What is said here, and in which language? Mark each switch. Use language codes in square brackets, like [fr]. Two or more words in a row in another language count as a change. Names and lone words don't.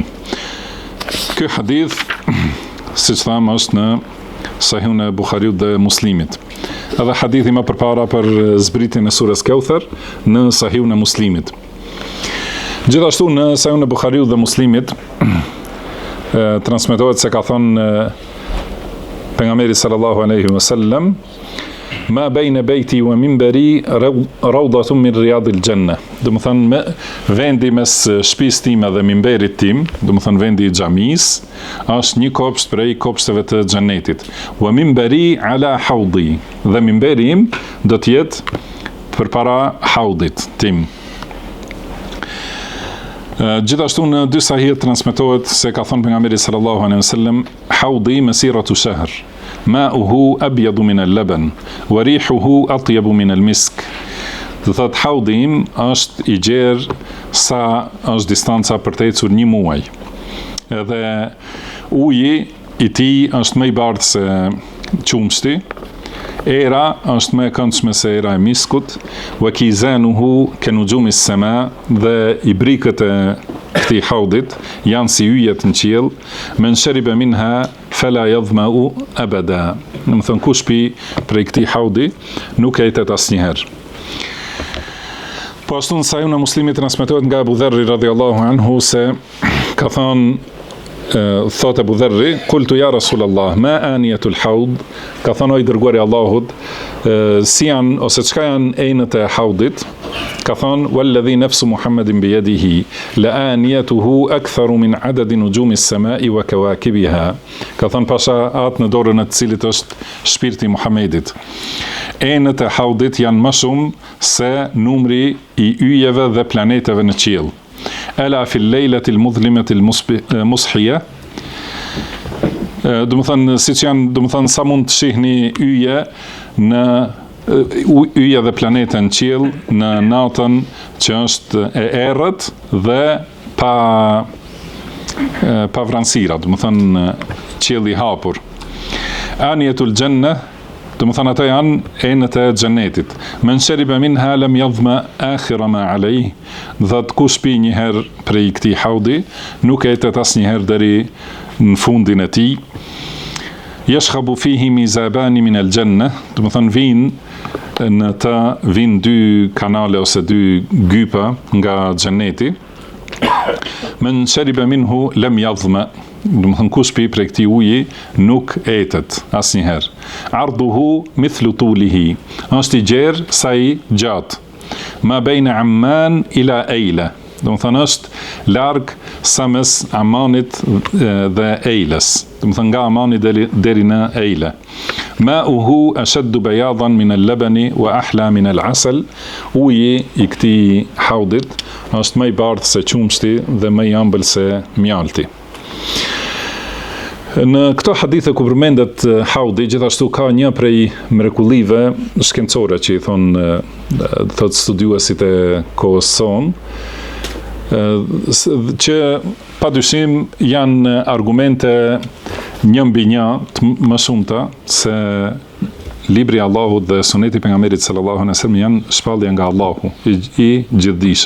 [sq] Ky hadith, siç thamë, është në Sahihun e Buhariut dhe Muslimit. Edhe hadithi më përpara për zbritjen e surës Kauthar në Sahihun e Muslimit. Gjithashtu në Sahihun e Buhariut dhe Muslimit transmetohet se ka thënë pejgamberi [ar] صلى الله عليه وسلم ما بين بيتي ومنبري روضة من رياض الجنة. [sq] Do të thënë vendi mes shtëpisë time dhe minberit tim, do të thënë vendi i xhamisë, është një kopsht prej kopshteve të xhenetit. [ar] ومنبري على حوضي, [sq] dhe minberi im do të jetë përpara haudit tim. Gjithashtu në dy sahih transmetohet se ka thënë pejgamberi [ar] صلى الله عليه وسلم حوضي مسيرة شهر. ماؤه أبيض من اللبن وريحه أطيب من المسك. [sq] Do thot haudi im është i gjerë sa është distanca për të ecur 1 muaj. Edhe uji i tij është më i bardhë se qumshti. Era është më e këndshme se era e miskut, [ar] وكيزانه كنجوم السماء, [sq] dhe i brikët e këtij haudit janë si yjet në qiell, [ar] من شرب منها فلا يظمأ أبدا. [sq] Do të thonë kush pi prej këtij haudi nuk etet asnjëherë. Po ashtu në Sahihun e Muslimit transmetohet nga Abu Dharri [ar] رضي الله عنه [sq] se ka thënë, thot Abu Dharri, [ar] قلت يا رسول الله ما آنية الحوض, [sq] ka thënë o i dërguari Allahut, si janë ose çka janë enët e haudit? Ka thënë, [ar] والذي نفس محمد بيده, لآنيته أكثر من عدد نجوم السماء وكواكبها. [sq] Ka thënë pasha atë në dorën e të cilit është shpirti i Muhamedit. Enët e haudit janë më shumë se numri i yjeve dhe planeteve në qiell. [ar] ألا في الليلة المظلمة المصحية, [sq] do të thënë siç janë, do të thënë sa mund të shihni yje në yje dhe planete në qiell në natën që është e errët dhe pa vranësira, do të thënë qielli i hapur. [ar] آنية الجنة, [sq] do të thënë ata janë enët e xhenetit. [ar] من شرب منها لم يظمأ آخر ما عليه. [sq] Dhe kush pi një herë prej këtij haudi, nuk etet asnjëherë deri në fundin e tij. [ar] يشخب فيه ميزابان من الجنة, [sq] do të thënë në të vinë 2 kanale ose 2 gypa nga xheneti. [ar] من شرب منه لم يظمأ, [sq] do të thënë kush pi prej këtij uji nuk etet asnjëherë. [ar] عرضه مثل طوله, [sq] është i gjerë sa i gjatë. [ar] ما بين عمان إلى أيلة, [sq] do të thënë është larg sa mes Ammanit dhe Ejles, do të thënë nga Ammani deri në Ejle. [ar] ماؤه أشد بياضا من اللبن وأحلى من العسل, [sq] uji i këtij haudit është më i bardhë se qumshti dhe më i ëmbël se mjalti. Në këto hadithe ku përmendet haudi, gjithashtu ka një prej mrekullive shkencore që i thot studiuesit e kohës sonë, që padyshim janë argumente 1 mbi 1 më shumta se libri i Allahut dhe suneti i pejgamberit [ar] صلى الله عليه وسلم [sq] janë shpallje nga Allahu i gjithdijshëm.